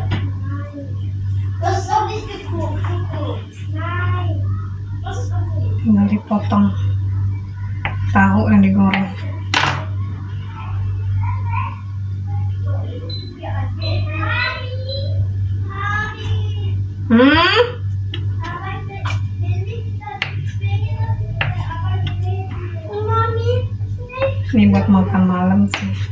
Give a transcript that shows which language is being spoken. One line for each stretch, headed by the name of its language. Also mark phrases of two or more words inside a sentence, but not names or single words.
German: Das ist noch nicht gekocht. Nein. Das ist noch nicht.
Indonesian: Tinggal dipotong tahu yang digoreng. Ini buat makan malam sih.